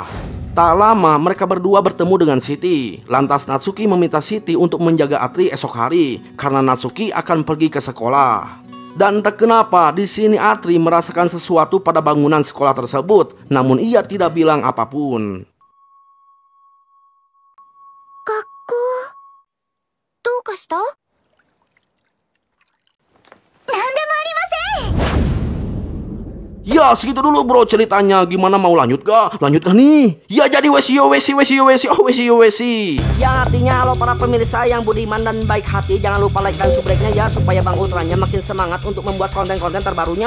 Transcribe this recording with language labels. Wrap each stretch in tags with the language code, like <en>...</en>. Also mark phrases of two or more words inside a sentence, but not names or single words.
<id>Tak lama mereka berdua bertemu dengan Siti. Lantas Natsuki meminta Siti untuk menjaga Atri esok hari karena Natsuki akan pergi ke sekolah. Dan entah kenapa di sini Atri merasakan sesuatu pada bangunan sekolah tersebut, namun ia tidak bilang apapun.</id> <ja>どうかした？なんでもありません。</ja> <id>Ya, segitu dulu bro ceritanya. Gimana, mau lanjut gak? Lanjut gak nih? Ya, jadi wesi. Ya, artinya halo para pemirsa yang budiman dan baik hati, jangan lupa like dan subscribe-nya ya supaya Bang Ultranya makin semangat untuk membuat konten-konten terbarunya.</id>